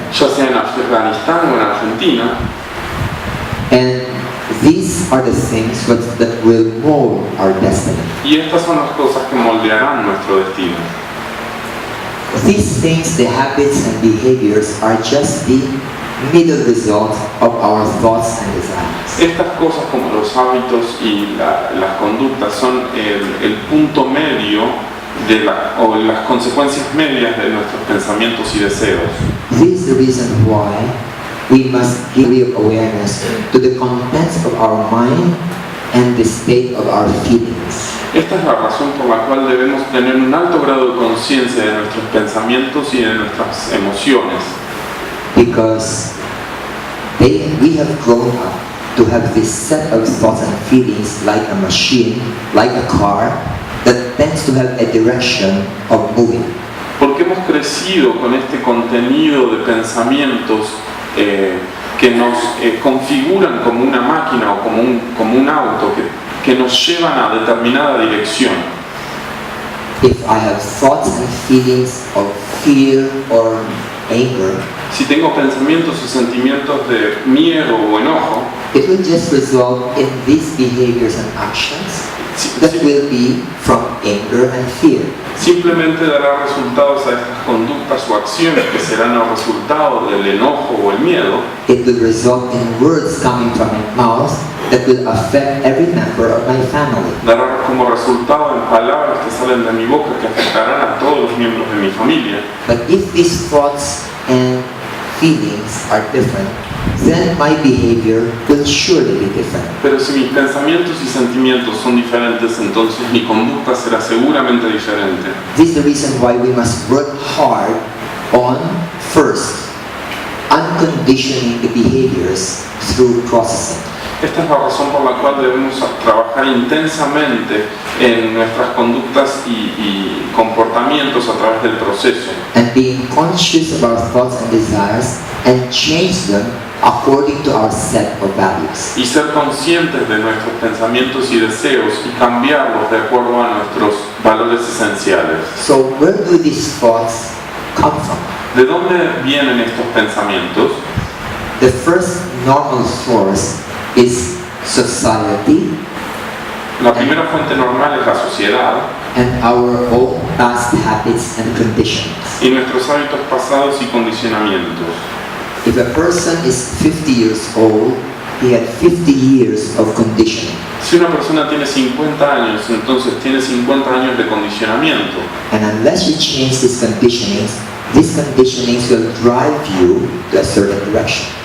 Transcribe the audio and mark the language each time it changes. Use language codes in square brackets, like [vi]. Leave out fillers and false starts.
[es] ya sea en Afganistán o en Argentina, [en] and these are the things that will mold our destiny. [es] y estas son las cosas que moldearán nuestro destino. [en] These things, the habits and behaviors, are just the middle result of our thoughts and desires. [es] Estas cosas como los hábitos y las conductas son el punto medio o las consecuencias medias de nuestros pensamientos y deseos. [en] This is the reason why we must give awareness to the contents of our mind and the state of our feelings. [es] Esta es la razón por la cual debemos tener un alto grado de conciencia de nuestros pensamientos y de nuestras emociones. [en] Because we have grown up to have this set of thoughts and feelings like a machine, like a car, that tends to have a direction of moving. [es] Porque hemos crecido con este contenido de pensamientos que nos configuran como una máquina o como un auto que nos llevan a determinada dirección. [en] If I have thoughts and feelings of fear or anger, [es] si tengo pensamientos y sentimientos de miedo o enojo, [en] it will just result in these behaviors and actions that will be from anger and fear. [es] Simplemente dará resultados a estas conductas o acciones que serán el resultado del enojo o el miedo. [en] It will result in words coming from my mouth that will affect every member of my family. [es] Dará como resultado en palabras que salen de mi boca que afectarán a todos los miembros de mi familia. [en] But if these thoughts and feelings are different, then my behavior will surely be different. [es] Pero si mis pensamientos y sentimientos son diferentes, entonces mi conducta será seguramente diferente. [en] This is the reason why we must work hard on, first, unconditioning the behaviors through processing. [es] Esta es la razón por la cual debemos trabajar intensamente en nuestras conductas y comportamientos a través del proceso. [en] And being conscious of our thoughts and desires and change them according to our set of values. [es] Y ser conscientes de nuestros pensamientos y deseos y cambiarlos de acuerdo a nuestros valores esenciales. [en] So where do these thoughts come from? [es] ¿De dónde vienen estos pensamientos? [en] The first normal source is society. [es] La primera fuente normal es la sociedad [en] and our own past habits and conditions. [es] y nuestros hábitos pasados y condicionamientos. [en] If a person is 50 years old, he had 50 years of conditioning. [es] Si una persona tiene 50 años, entonces tiene 50 años de condicionamiento. [en] And unless you change these conditionings will drive you to a certain direction.